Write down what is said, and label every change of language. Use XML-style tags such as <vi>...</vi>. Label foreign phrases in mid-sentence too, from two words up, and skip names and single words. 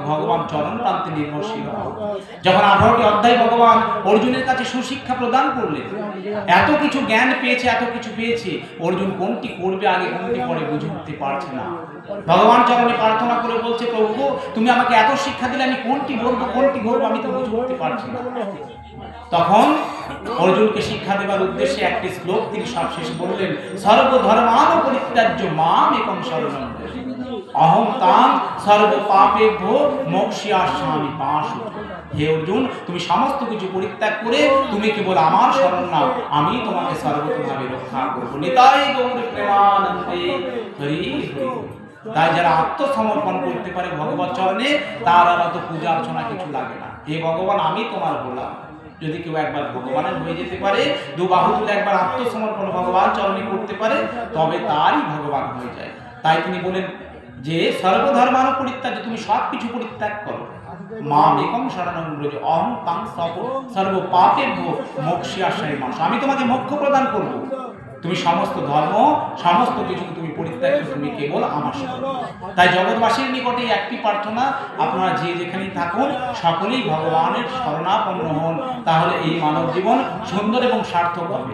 <bn>ভগবান চরণ প্রান্তে নির্ভরশীল হওয়া। যখন 18টি অধ্যায় ভগবান অর্জুনের কাছে সুশিক্ষা প্রদান করলেন, এত কিছু জ্ঞান পেয়েছে, এত কিছু পেয়েছে, অর্জুন কোনটি করবে আগে কোনটি পরে বুঝে উঠতে পারছে না। ভগবান চরণে প্রার্থনা করে বলছে, প্রভু তুমি আমাকে এত শিক্ষা দিলে, আমি কোনটি বলবো কোনটি করবো আমি তো বুঝে উঠতে পারছি না। তখন অর্জুনকে শিক্ষা দেবার উদ্দেশ্যে একটি শ্লোক তিনি সবশেষে বললেন,</bn> <sa>সর্বধর্মান পরিত্যাজ্য মাম একং শরণং ব্রজ অহং তাং সর্ব পাপেভ্যো মোক্ষ্যিষ্যামি পাশু।</sa> <bn>হে অর্জুন, তুমি সমস্ত কিছু পরিত্যাগ করে তুমি কেবল আমার শরণ নাও, আমি তোমাকে সর্বতভাবে রক্ষা করবো। নিতাই গৌর প্রেমানন্দে হরি হরি। তাই যারা আত্মসমর্পণ করতে পারে ভগবত চরণে, তার আর অত পূজা অর্চনা কিছু লাগে না। হে ভগবান, আমি তোমার হলাম। যদি কেউ একবার ভগবানের হয়ে যেতে পারে, দু বাহু তুলে একবার আত্মসমর্পণ ভগবান চরণে করতে পারে, তবে তারই ভগবান হয়ে যায়। তাই তিনি বলেন যে</bn> <sa>সর্বধর্মান পরিত্যাগ,</sa> <bn>তুমি সব কিছু পরিত্যাগ করো,</bn> <sa>মাম একং শরণং ব্রজ অহং তাং সর্ব পাপেভ্যো মোক্ষ্যিষ্যামি মা।</sa> <bn>আমি তোমাকে মোক্ষ প্রদান করব। তুমি সমস্ত ধর্ম সমস্ত কিছু তুমি পরিত্যাগ করে তুমি কেবল আমার শরণ। তাই জগৎবাসীর নিকটে একটি প্রার্থনা, আপনারা যে যেখানেই থাকুন সকলেই ভগবানের শরণাপন্ন হন, তাহলে এই মানব জীবন সুন্দর এবং সার্থক হবে।</bn>